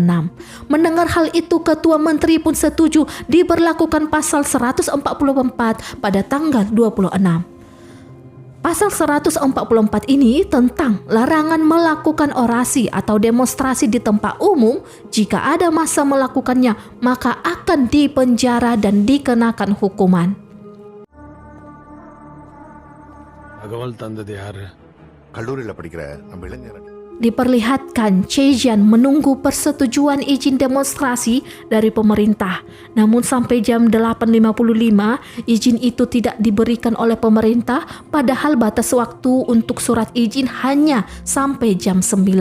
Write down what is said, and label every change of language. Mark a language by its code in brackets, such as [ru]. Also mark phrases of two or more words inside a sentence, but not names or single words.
[id] Mendengar hal itu, ketua menteri pun setuju diberlakukan pasal 144 pada tanggal 26. Pasal 144 ini tentang larangan melakukan orasi atau demonstrasi di tempat umum. Jika ada massa melakukannya, maka akan dipenjara dan dikenakan hukuman. [ta] கல்லூரியில் படிக்கிற நம்ம இளைஞர் [id] Diperlihatkan Chejian menunggu persetujuan izin demonstrasi dari pemerintah. Namun sampai jam 8.55 izin itu tidak diberikan oleh pemerintah, padahal batas waktu untuk surat izin hanya sampai jam 9.